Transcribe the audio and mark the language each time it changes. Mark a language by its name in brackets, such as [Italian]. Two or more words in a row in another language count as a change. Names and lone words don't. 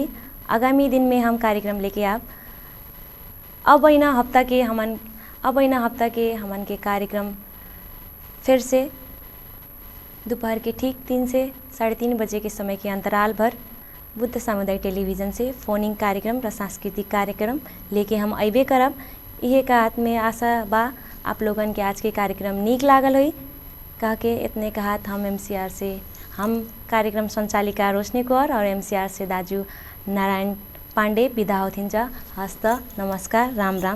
[Dangaura Tharu] आगामी दिन में हम कार्यक्रम लेके आप अब अइना हफ्ता के हमन के कार्यक्रम फिर से दोपहर के ठीक 3 से 3:30 बजे के समय के अंतराल भर बुद्ध सामुदायिक टेलीविज़न से फोनिंग कार्यक्रम र सांस्कृतिक कार्यक्रम लेके हम अबे करब। इहे का हाथ में आशा बा आप लोगन के आज के कार्यक्रम नीक लागल हुई कह के इतने कहत हम MCR से हम कार्यक्रम संचालिका रोशनी कौर और MCR से दाजू नारायण पांडे विदा होथिन जा। हस्त नमस्कार राम राम।